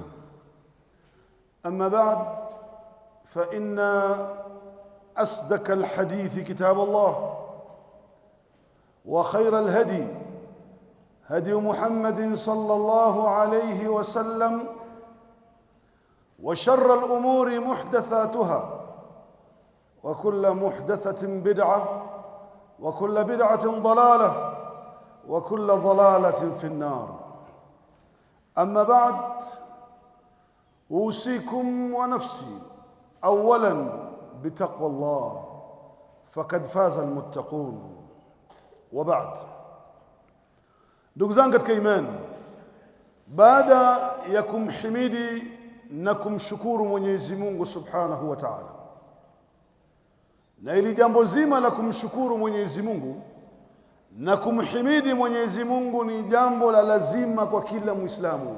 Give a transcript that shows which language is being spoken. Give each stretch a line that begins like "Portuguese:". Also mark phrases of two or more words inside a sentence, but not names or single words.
Arabic: أما بعد، فإن أصدق الحديث كتاب الله، وخير الهدي هدي محمد صلى الله عليه وسلم، وشر الأمور محدثاتها، وكل محدثة بدعة، وكل بدعة ضلالة، وكل ضلالة في النار. أما بعد، أوصيكم ونفسي أولا بتقوى الله، فقد فاز المتقون. وبعد،
Swahili: ndugu zangu katika imani, baada ya kumhimidi na kumshukuru Mwenyezi Mungu
Arabic: سبحانه وتعالى,
Swahili: na ili jambo zima la kumshukuru Mwenyezi Mungu na kumhimidi Mwenyezi Mungu ni jambo la lazima kwa kila Muislamu.